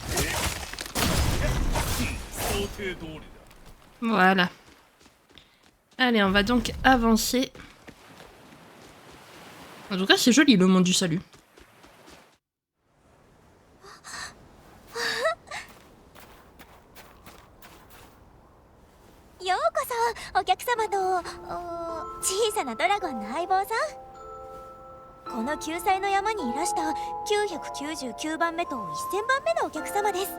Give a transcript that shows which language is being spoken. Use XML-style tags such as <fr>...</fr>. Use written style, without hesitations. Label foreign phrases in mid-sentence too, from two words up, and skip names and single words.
<fr>Voilà. Allez, on va donc avancer. En tout cas, c'est joli le monde du salut.</fr> <ja>ようこそお客様と小さなドラゴンの相棒さん。この救済の山にいらした999番目と1000番目のお客様です。</ja>